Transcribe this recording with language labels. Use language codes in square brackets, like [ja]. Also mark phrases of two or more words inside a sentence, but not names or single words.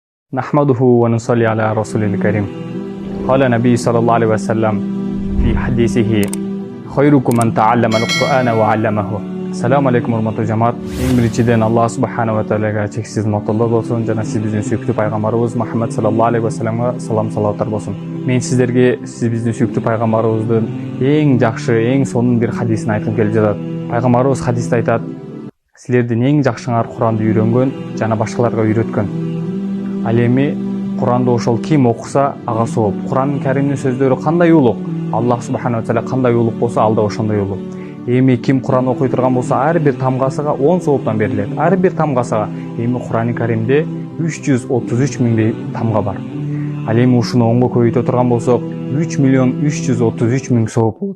[ar] نحمده ونصلي على رسول الكريم قال النبي صلى الله عليه وسلم في حديثه خيركم من تعلم القرآن وعلمه. السلام عليكم [ky] урматтуу жамаат. Эң биринчиден [ar] الله سبحانه وتعالى [ky] чексиз матоллор болсун жана сиз биздин сүйүктүү пайгамбарыбыз Мухаммад [ar] صلى الله عليه وسلم [ky] салам-салаваттар болсун. Мен сиздерге сиз биздин сүйүктүү пайгамбарыбыздын эң жакшы, эң сонун бир хадисин айткым келип жатат. Пайгамбарыбыз хадисте айтат: "Силердин эң жакшыңар Куранды үйрөнгөн жана башкаларга үйрөткөн." Ал эми Куранды ошол ким окуса ага сооп. Куран Каримдин сөздөрү кандай улук, [ar] الله سبحانه وتعالى [ky] кандай улук болсо ал да ошондой улук. Эми ким Куран окуй турган болсо ар бир тамгасыга 10 сооптан берилет. Ар бир тамгасыга. Эми Курани Каримде 333 миңдей тамга бар. Ал эми ушуну онго көбөйтө турган болсок 3 миллион 333 миң сооп болот.